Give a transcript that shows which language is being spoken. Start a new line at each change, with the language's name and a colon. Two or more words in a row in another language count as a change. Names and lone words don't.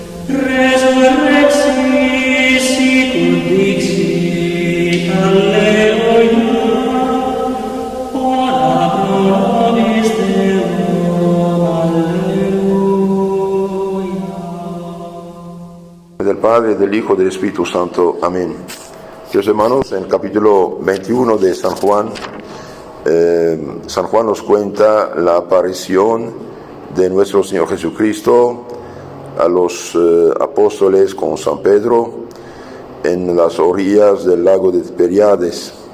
Latin: Resurrexit sicut dixit, Alleluia, ora pro nobis Deum, Alleluia.
Spanish: Del Padre, del Hijo y del Espíritu Santo. Amén. Queridos hermanos, en el capítulo 21 de San Juan nos cuenta la aparición de nuestro Señor Jesucristo a los apóstoles con San Pedro en las orillas del lago de Tiberíades.